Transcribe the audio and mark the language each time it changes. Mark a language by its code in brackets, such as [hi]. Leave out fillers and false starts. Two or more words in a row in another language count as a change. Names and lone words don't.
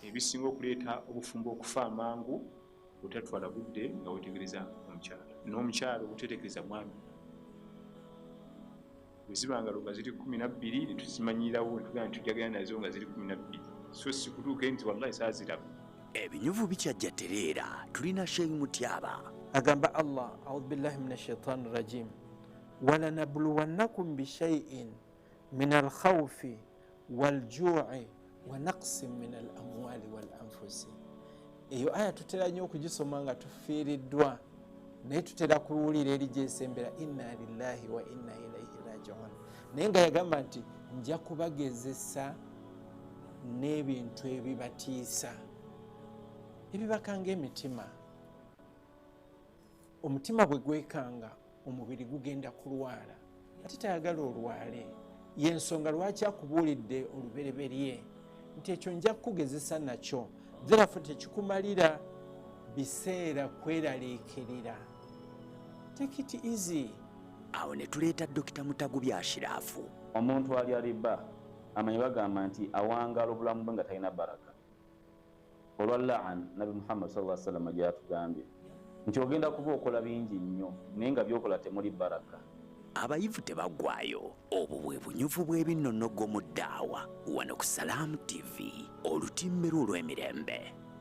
[lg] Ebisinga okuleeta obufumbo okufa amangu butatwala budde nga wetegereza omukyala. N'omukyala obutetegereza mwami. Bwezibanga nga ziri 12 ne tuzimanyirawo netugamba tujagana nazo nga ziri 12. So si kutuuka nti wallahi saa ziraba. Ebinyuvu bikyajja tereera tulina Sheikh Mutyaba. [ar] Agamba Allah, أعوذ بالله من الشيطان الرجيم. ولنبلونكم بشيء من الخوف والجوع ونقص من الأموال والأنفس. [lg] Eyo aya tutera nnyo okugisoma nga tufiiriddwa, naye tutera kuwulira eri gyesembera [ar] إنا لله وإنا إليه راجعون. [lg] Naye nga yagamba nti nja kubagezesa n'ebintu ebibatiisa ebibakanga emitima. Omutima bwe gwekanga omubiri gugenda kulwala, ate tayagala olwale. Yensonga lwaki akubuulidde olubereberye nti ekyo nja kukugezesa nakyo, therefore tekikumalira biseera kweraliikirira. [en] Take it easy. [lg] Awo ne tuleeta Dokita Mutagubya Ashirafu. Omuntu alya riba amanyi bagamba nti awangala obulamu bwe nga talina baraka. Olwa laan Nabi Muhammad [ar] صلى الله عليه وسلم [lg] gyatugambye nti ogenda kuba okola bingi nnyo naye nga byokola temuli baraka. Abayivu tebaggwayo. Obwo bwe bunyuvu bw'ebinnonogo mu ddaawa wano ku Salaamu TV, olutimbe lw'olw'emirembe.